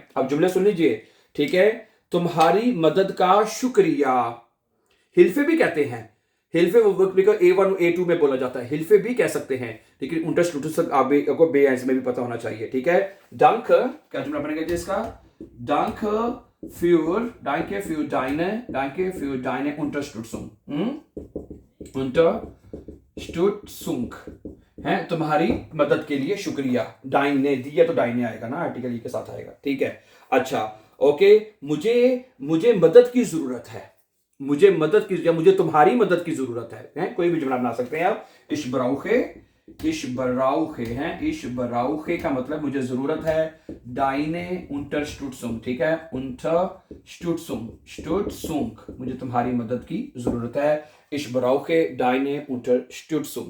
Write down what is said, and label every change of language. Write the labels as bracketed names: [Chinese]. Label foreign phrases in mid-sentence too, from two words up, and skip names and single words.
[Urdu] اب جملے سن لیجیے، ٹھیک ہے. تمہاری مدد کا شکریہ، ہلفے بھی کہتے ہیں، ہلفے وہ A1 A2 میں بولا جاتا ہے، ہلفے بھی کہہ سکتے ہیں، لیکن unterstützung آپ کو بے آئنس میں بھی پتا ہونا چاہیے، ٹھیک ہے. ڈنک کیا جملہ بنے گا جی اس کا، ڈنک [German] danke für deine Unterstützung, [Urdu] Unterstützung ہے، تمہاری مدد کے لیے شکریہ. ڈائنے دیا تو ڈائنے آئے گا نا، آرٹیکل کے ساتھ آئے گا، ٹھیک ہے. اچھا، اوکے، مجھے مدد کی ضرورت ہے، مجھے مدد کی، یا مجھے تمہاری مدد کی ضرورت ہے، کوئی بھی جملہ بنا سکتے ہیں آپ. [German] ich brauche [Urdu] ہے, [German] ich brauche [Urdu] کا مطلب مجھے ضرورت ہے, [German] deine Unterstützung, [Urdu] ٹھیک ہے، unterstützung، مجھے تمہاری مدد کی ضرورت ہے, [German] ich brauche deine Unterstützung.